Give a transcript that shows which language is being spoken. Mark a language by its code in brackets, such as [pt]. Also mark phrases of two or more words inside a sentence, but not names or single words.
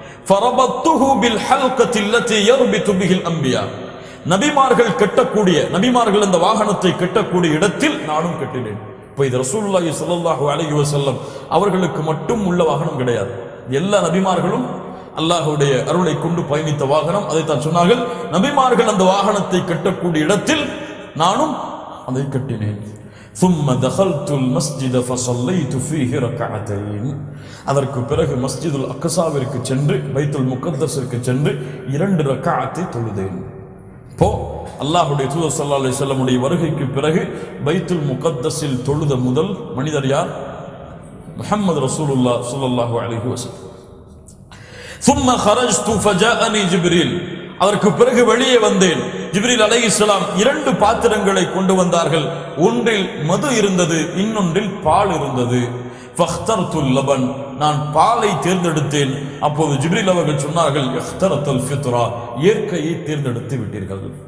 [ar] فربطته بالحلقة التي يربط بها الأنبياء, [ta] நபிமார்கள் கட்டக்கூடிய நபிமார்கள் அந்த வாகனத்தை கட்டக்கூடிய இடத்தில் நானும் கட்டினேன். இப்போ இது [ar] رسول الله صلى الله عليه وسلم [ta] அவர்களுக்கு மட்டும் உள்ள வாகனம் கிடையாது. எல்லா நபிமார்களும் அல்லாஹ்வுடைய அருளை கொண்டு பயணித்த வாகனம். அதைத்தான் சொன்னார்கள், நபிமார்கள் அந்த வாகனத்தை கட்டக்கூடிய இடத்தில் நானும் அதை கட்டினேன். [ar] ثم دخلت المسجد فصليت فيه ركعتين. [ta] அதற்கு பிறகு மஸ்ஜிதுல் அக்ஸாவிற்கு சென்று பைத்துல் முகத்தஸிற்கு சென்று 2 ரக்அத்தை தொழுதேன். இப்போ அல்லாஹ்வுடைய தூதர் [ar] صلى الله عليه وسلم [ta] உடைய வருகைக்கு பிறகு பைத்துல் முகத்தஸில் தொழுத முதல் மனிதர் யார்? [ar] محمد رسول الله صلى الله عليه وسلم. ثم خرجت فجاءني جبريل. [ta] அதற்கு பிறகு வெளியே வந்தேன். ஜிப்ரீல் அலைஹிஸ்ஸலாம் 2 பாத்திரங்களை கொண்டு வந்தார்கள். ஒன்றில் மது இருந்தது, இன்னொன்றில் பால் இருந்தது. [ar] فاخترت اللبن, [ta] நான் பாலை தேர்ந்தெடுத்தேன். அப்போது ஜிப்ரீல் அவர்கள் சொன்னார்கள், [ar] اخترت الفطرة, [ta] இயற்கையை தேர்ந்தெடுத்து விட்டீர்கள்.